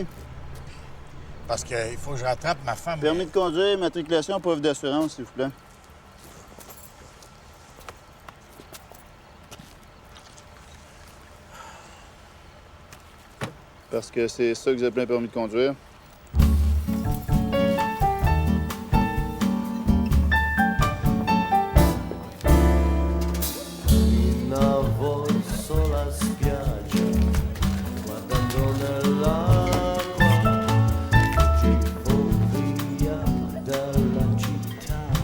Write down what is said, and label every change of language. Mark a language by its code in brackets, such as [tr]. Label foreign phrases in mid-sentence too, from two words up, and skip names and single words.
[fr] Parce qu'il faut que je rattrape ma femme. Permis de conduire, matriculation, preuve d'assurance, s'il vous plaît. Parce que c'est ça que vous appelez un permis de conduire. [it] Una voce la spiaggia, guardando nell'acqua, uscivo via dalla città.